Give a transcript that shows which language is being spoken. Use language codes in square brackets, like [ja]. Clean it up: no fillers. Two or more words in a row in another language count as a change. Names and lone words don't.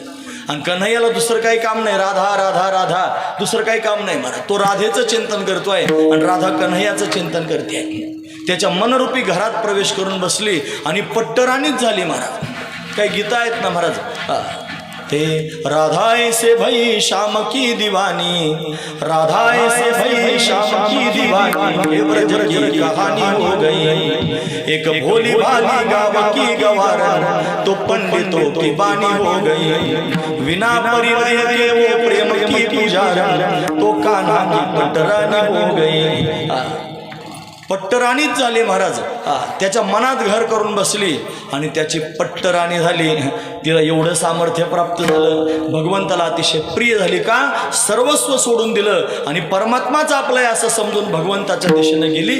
[mr] आणि कन्हैयाला दुसरं काही काम नाही, राधा राधा राधा, दुसरं काही काम नाही महाराज. तो राधेचं चिंतन करतोय आणि राधा कन्हैयाचं चिंतन करते. त्याच्या मनरूपी घरात प्रवेश करून बसली आणि पट्टराणीच झाली महाराज. काही गीता आहेत ना महाराज, ते [hi] राधाए से भई श्याम की दीवानी, राधाए से भई श्याम की दीवानी, ये ब्रज की कहानी हो गई, एक भोली भाली गाँव की गवारन, तो पंडितों की बानी हो गई, बिना परिणय के वो प्रेम की पुजारन, तो कान्हा की पट्टरानी हो गई. [mr] पट्टराणीच झाली महाराज. त्याच्या मनात घर करून बसली आणि त्याची पट्टराणी झाली. तिला एवढं सामर्थ्य प्राप्त झालं, भगवंताला अतिशय प्रिय झाली. का? सर्वस्व सोडून दिलं आणि परमात्माच आपलं आहे असं समजून भगवंताच्या दिशेने गेली.